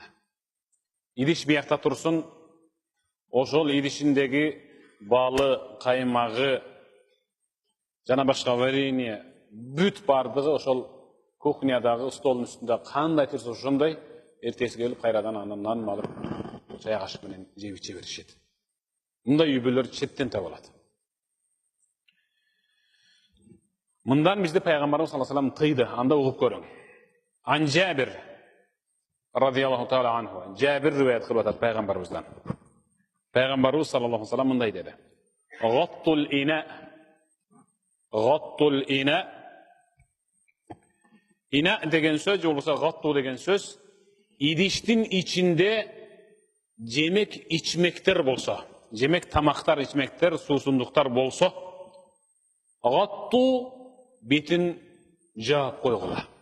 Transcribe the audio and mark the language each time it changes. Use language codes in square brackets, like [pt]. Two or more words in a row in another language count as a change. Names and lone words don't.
[ky] Идиш биякта турсун, ошол идишиндеги балы, каймагы жана башка варенье бүт бардыгы ошол кухнядагы столдун үстүндө кандай турса ошондой, эртеси келип кайрадан анан нан алып чай кашык менен жеп иче беришет. Мындай үй-бүлөлөр четтен табылат. Мындан бизди пайгамбарыбыз [ar] صلى الله عليه وسلم [ky] тыйды, анда угуп көрүң. [ar] عن جابر رضي الله تعالى عنه. [ky] Жабир риваят кылып атат пайгамбарыбыздан. Пайгамбарыбыз [ar] صلى الله عليه وسلم [ky] мындай деди: [ar] غطوا الإناء. [ky] Ина деген сөз, болбосо гатту деген сөз, идиштин ичинде жемек ичмектер болсо, жемек тамактар, ичмектер, суусундуктар болсо, гатту бетин жаап койгула.